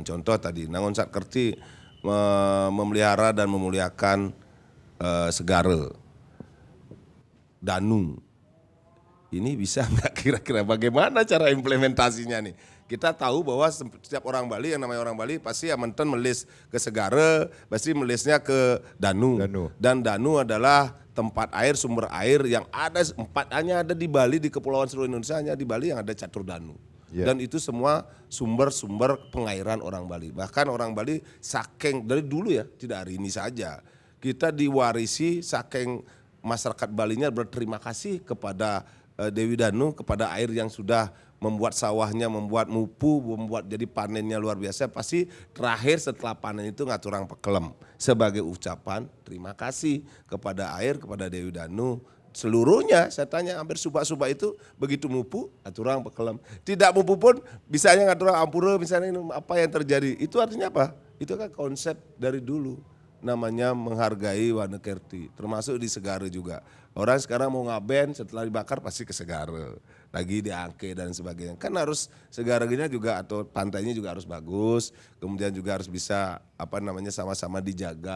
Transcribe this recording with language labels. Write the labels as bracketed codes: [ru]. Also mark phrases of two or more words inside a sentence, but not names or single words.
[id] Contoh tadi Nangon Sakerti memelihara dan memuliakan segara, Danu. Ini bisa nggak kira-kira bagaimana cara implementasinya nih? Kita tahu bahwa setiap orang Bali, yang namanya orang Bali pasti menten melis ke segara, pasti melisnya ke Danu. Dan Danu adalah tempat air, sumber air yang ada hanya ada di Bali, di kepulauan seluruh Indonesia hanya di Bali yang ada catur Danu. Dan itu semua sumber-sumber pengairan orang Bali. Bahkan orang Bali saking dari dulu ya, tidak hari ini saja. Kita diwarisi saking masyarakat Balinya berterima kasih kepada Dewi Danu, kepada air yang sudah membuat sawahnya, membuat mupu, membuat jadi panennya luar biasa. Pasti terakhir setelah panen itu [ban] ngaturang pekelem [id] sebagai ucapan terima kasih kepada air, kepada Dewi Danu. Seluruhnya saya tanya hampir subak-subak itu begitu [ban] mupu aturang pekelem. [id] Tidak mupu pun bisanya [ban] ngaturang ampura, [id] misalnya apa yang terjadi. Itu artinya apa? Itu kan konsep dari dulu. Namanya menghargai Wanekerti, termasuk di Segara juga. Orang sekarang mau ngaben setelah dibakar pasti ke Segara, lagi di Angke dan sebagainya. Kan harus Segaranya juga atau pantainya juga harus bagus, kemudian juga harus bisa sama-sama dijaga.